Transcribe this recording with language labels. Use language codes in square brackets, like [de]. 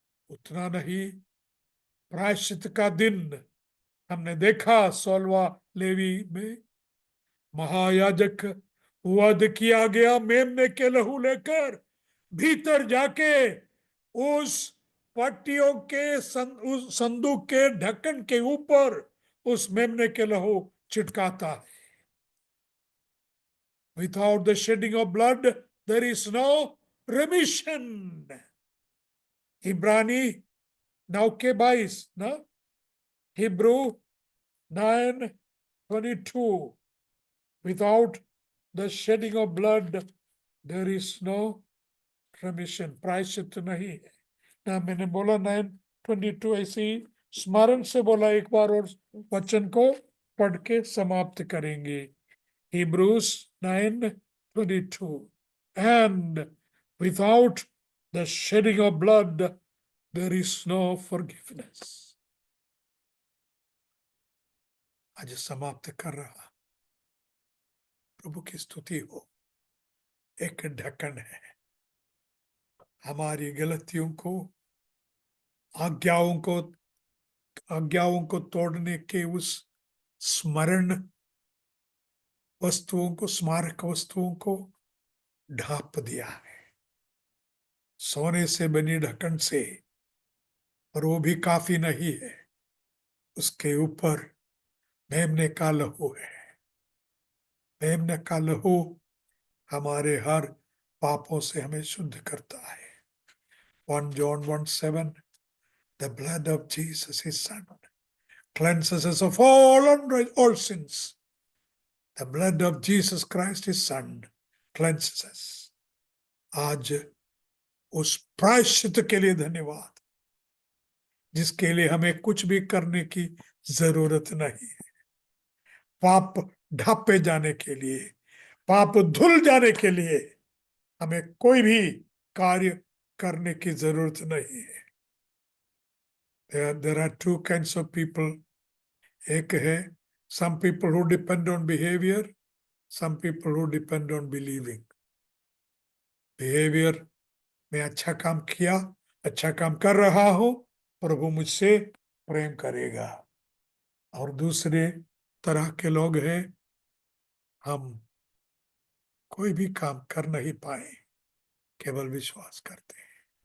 [hi] उतना नहीं, प्रायश्चित का दिन हमने देखा 16वां लेवी में, महायाजक वध किया गया मेमने के लहू लेकर, भीतर जाके उस पट्टियों के उस संदूक के ढक्कन के ऊपर उस मेमने के लहू छिटकाता है। [en] Without the shedding of blood there is no remission. [hi] इब्रानी 9 के 22 ना, Hebrew 9:22, [en] without the shedding of blood there is no remission, [hi] प्रायश्चित नहीं है ना। मैंने बोला 9:22, ऐसे ही स्मरण से बोला, एक बार और वचन को पढ़ के समाप्त करेंगे। [en] Hebrews 9:22, and without the shedding of blood there is no forgiveness। [hi] आज समाप्त कर रहा, प्रभु की स्तुति हो। एक ढक्कन है हमारी गलतियों को, आज्ञाओं को तोड़ने के उस स्मरण वस्तुओं को, स्मारक वस्तुओं को ढांप दिया है सोने से बनी ढक्कन से। और वो भी काफी नहीं है, उसके ऊपर मेमने का लहू है। मेमने का लहू हमारे हर पापों से हमें शुद्ध करता है। [en] 1 John 1:7, the blood of Jesus, his son, cleanses us of all sins. The blood of Jesus Christ, his son, cleanses us. [hi] आज उस प्रायश्चित के लिए धन्यवाद, जिसके लिए हमें कुछ भी करने की जरूरत नहीं है। पाप ढापे जाने के लिए, पाप धुल जाने के लिए हमें कोई भी कार्य करने की जरूरत नहीं है। [en] There are two kinds of people. [hi] एक है [en] some people who depend on behavior, some people who depend on believing. [hi] Behavior में अच्छा काम किया, अच्छा काम कर रहा हूं, प्रभु मुझसे प्रेम करेगा। और दूसरे तरह के लोग हैं, हम कोई भी काम कर नहीं पाए, केवल विश्वास करते हैं।